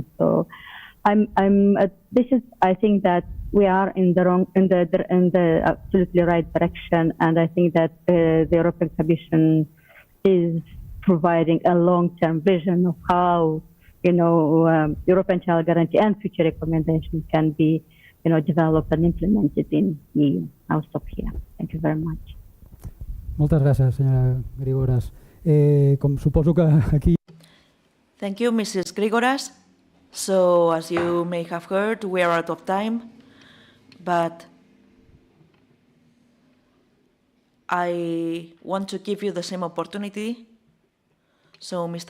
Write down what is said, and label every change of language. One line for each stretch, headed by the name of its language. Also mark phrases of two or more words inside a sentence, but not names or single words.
English: So I think that we are in the absolutely right direction, and I think that the European Commission is providing a long-term vision of how European Child Guarantee and future recommendations can be developed and implemented in EU. I'll stop here. Thank you very much.
Catalan: Moltes gràcies, senyora Grigoras. Suposo que aquí...
English: Thank you, Mrs. Grigoras. So, as you may have heard, we are out of time, but I want to give you the same opportunity. So, Mr.